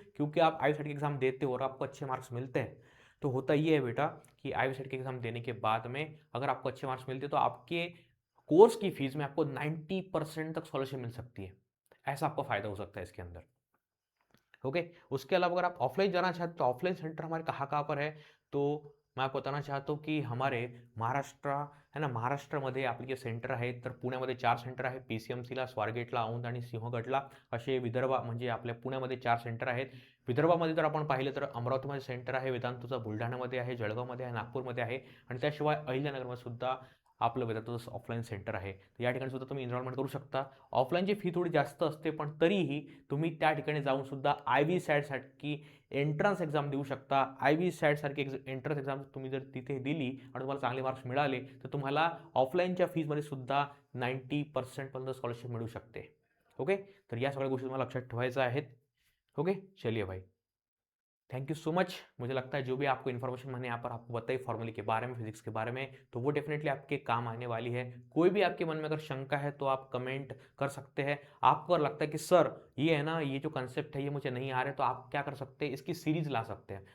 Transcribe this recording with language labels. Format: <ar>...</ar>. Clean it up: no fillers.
<hi>क्योंकि आप IV set के एग्जाम देते हो और आपको अच्छे मार्क्स मिलते हैं, तो होता ये है बेटा कि आईवी सेट के एग्जाम देने के बाद में अगर आपको अच्छे मार्क्स मिलते हैं तो आपके कोर्स की फीस में आपको 90% तक स्कॉलरशिप मिल सकती है। ऐसा आपको फायदा हो सकता है इसके अंदर। ओके, उसके अलावा अगर आप ऑफलाइन जाना चाहते हो तो ऑफलाइन सेंटर हमारे कहाँ कहाँ पर है, तो मैं आपको बताना चाहतो की</hi> <mr>हमारे महाराष्ट्र है ना, महाराष्ट्रामध्ये आपले जे सेंटर आहेत तर पुण्यामध्ये 4 सेंटर आहे, PCMCला, स्वारगेटला, औंध आणि सिंहगडला असे विदर्भ म्हणजे आपल्या पुण्यामध्ये 4 सेंटर आहेत. विदर्भामध्ये जर आपण पाहिलं तर अमरावतीमध्ये सेंटर आहे वेदांतूचं, बुलढाणामध्ये आहे, जळगावमध्ये आहे, नागपूरमध्ये आहे आणि त्याशिवाय अहिल्यानगरमध्ये सुद्धा आपलं वेदांतूचं ऑफलाईन सेंटर आहे. तर या ठिकाणी सुद्धा तुम्ही एनरोलमेंट करू शकता. ऑफलाईनची फी थोडी जास्त असते पण तरीही तुम्ही त्या ठिकाणी जाऊन सुद्धा आय-व्ही सॅटसाठी एंट्रन्स एक्झाम देऊ शकता. आय-व्ही सॅटसारखी एंट्रन्स एक्झाम तुम्ही जर तिथे दिली आणि तुम्हाला चांगले मार्क्स मिळाले तर तुम्हाला ऑफलाईनच्या फीजमध्ये सुद्धा 90% पर्यंत स्कॉलरशिप मिळू शकते. ओके, तर या सगळ्या गोष्टी तुम्हाला लक्षात ठेवायच्या आहेत.</mr> <hi>ओके, चलिए भाई,</hi> <en>Thank you so much.</en> <hi>मुझे लगता है जो भी आपको इन्फॉर्मेशन मैंने यहाँ पर आपको बताई फॉर्मूले के बारे में, फिजिक्स के बारे में, तो वो डेफिनेटली आपके काम आने वाली है। कोई भी आपके मन में अगर शंका है तो आप कमेंट कर सकते हैं। आपको अगर लगता है कि सर ये है ना, ये जो कंसेप्ट है ये मुझे नहीं आ रहा है, तो आप क्या कर सकते हैं, इसकी सीरीज ला सकते हैं।</hi>